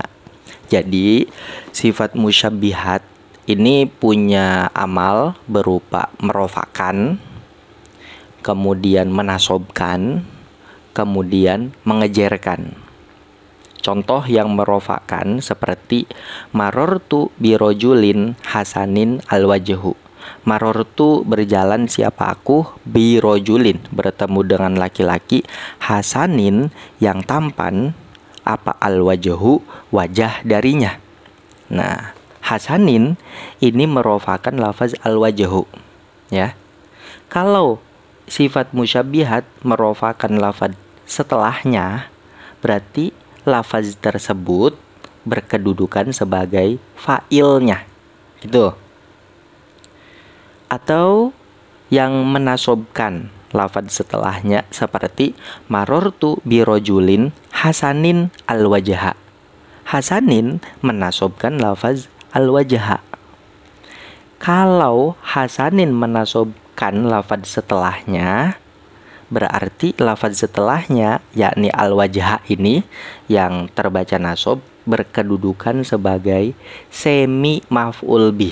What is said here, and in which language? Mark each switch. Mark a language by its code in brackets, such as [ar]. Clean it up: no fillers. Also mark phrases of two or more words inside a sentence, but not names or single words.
[id] Jadi sifat musyabbihat ini punya amal berupa merofakan, kemudian menasobkan, kemudian mengejerkan. Contoh yang merofakan seperti [ar] مررت برجل حسن الوجه. [id] Marortu berjalan siapa aku, birojulin bertemu dengan laki-laki, hasanin yang tampan, apa alwajhu wajah darinya. Nah, hasanin ini merofakan lafaz al-wajhu, ya. Kalau sifat musyabbihat merofakan lafaz setelahnya, berarti lafaz tersebut berkedudukan sebagai fa'ilnya, gitu. Atau yang menasobkan lafaz setelahnya seperti [ar] مررت برجل حسن الوجه. [id] Hasanin menasobkan lafaz al-wajha. Kalau hasanin menasobkan lafaz setelahnya, berarti lafaz setelahnya yakni al-wajha ini yang terbaca nasob berkedudukan sebagai semi [ar] مفعول به.